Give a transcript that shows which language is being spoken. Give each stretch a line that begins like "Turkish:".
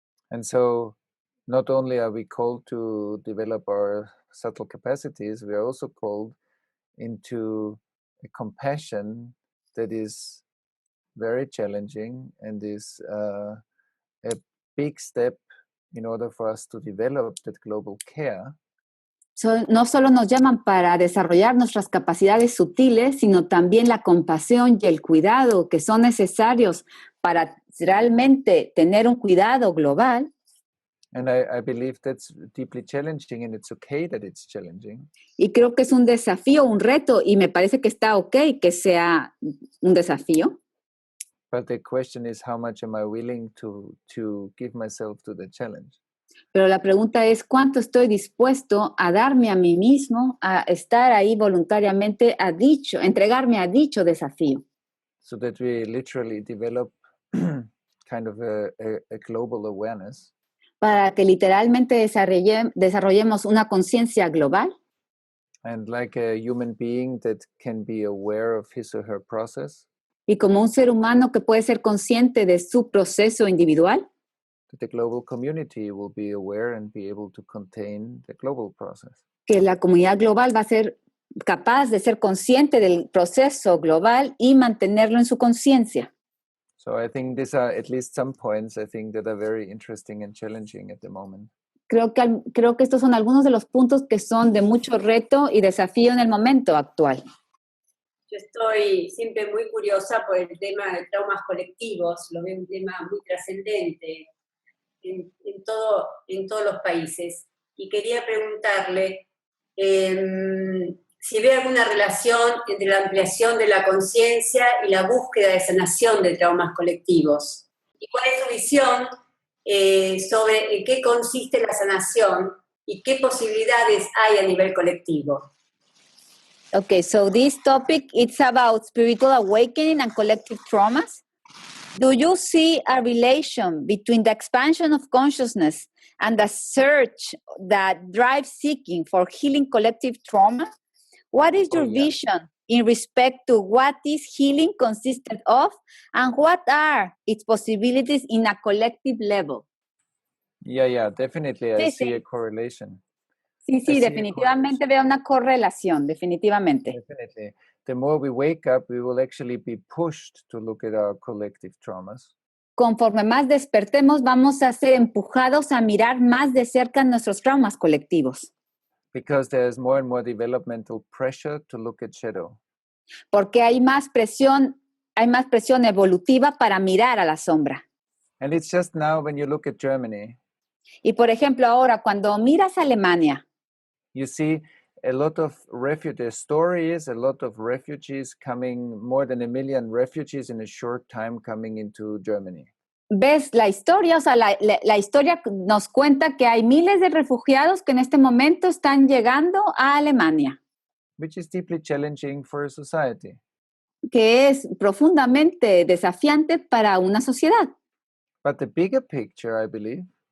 English: And so not only are we called to develop our subtle capacities, we are also called into a compassion that is very challenging and is a big step in order for us to develop that global care.
Spanish: No solo nos llaman para desarrollar nuestras capacidades sutiles, sino también la compasión y el cuidado que son necesarios para realmente tener un cuidado global.
English: And I believe that's deeply challenging, and it's okay that it's challenging.
Spanish: Y creo que es un desafío, un reto, y me parece que está okay que sea un desafío.
English: But the question is, how much am I willing to give myself to the challenge?
Spanish: Pero la pregunta es, ¿cuánto estoy dispuesto a darme a mí mismo, a estar ahí voluntariamente entregarme a dicho desafío?
English: So that we literally develop kind of a global awareness.
Spanish: Para que literalmente desarrollemos una conciencia global.
English: And like a human being that can be aware of his or her process.
Spanish: Y como un ser humano que puede ser consciente de su proceso individual.
English: that the global community will be aware and be able to contain the global process.
Spanish: Que la comunidad global va a ser capaz de ser consciente del proceso global y mantenerlo en su conciencia.
English: So I think these are at least some points I think that are very interesting and challenging at the moment.
Spanish: Creo que estos son algunos de los puntos que son de mucho reto y desafío en el momento actual. Yo estoy siempre muy curiosa por el tema de traumas colectivos, lo veo un tema muy trascendente en todos los países. Y quería preguntarle si ve alguna relación entre la ampliación de la conciencia y la búsqueda de sanación de traumas colectivos. ¿Y cuál es su visión sobre en qué consiste la sanación y qué posibilidades hay a nivel colectivo?
English: Okay, so this topic, it's about spiritual awakening and collective traumas. Do you see a relation between the expansion of consciousness and the search that drives seeking for healing collective trauma? What is your vision in respect to what this healing consisted of and what are its possibilities in a collective level? Yeah, definitely. I
Spanish: Sí,
English: see
Spanish: sí.
English: a correlation.
Spanish: Sí, definitivamente veo una correlación, definitivamente.
English: Definitely. The more we wake up, we will actually be pushed to look at our collective traumas.
Spanish: Conforme más despertemos, vamos a ser empujados a mirar más de cerca nuestros traumas colectivos.
English: Because there's more and more developmental pressure to look at shadow.
Spanish: Porque hay más presión evolutiva para mirar a la sombra.
English: And it's just now when you look at Germany,
Spanish: Y por ejemplo, ahora cuando miras a Alemania,
English: you see a lot of refugees, stories, a lot of refugees coming, more than 1 million refugees in a short time coming into Germany.
Spanish: ves la historia, o sea, la historia nos cuenta que hay miles de refugiados que en este momento están llegando a Alemania.
English: Which is deeply challenging for a society.
Spanish: Que es profundamente desafiante para una sociedad.
English: But the bigger picture, I believe,